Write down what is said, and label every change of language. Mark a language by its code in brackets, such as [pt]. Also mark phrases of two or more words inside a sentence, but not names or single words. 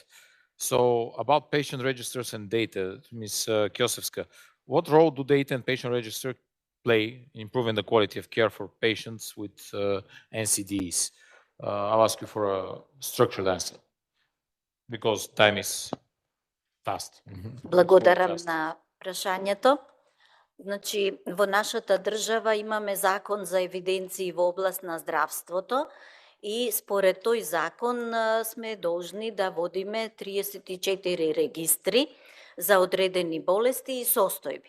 [en] So about patient registers and data, Ms. Kiosevska, what role do data and patient register play in improving the quality of care for patients with NCDs? I'll ask you for a structured answer, because time is fast. [mk] Благодарам на прашањето. Значи, во нашата држава имаме закон за евиденции во област на здравството и според тој закон сме должни да водиме 34 регистри за одредени болести и состојби.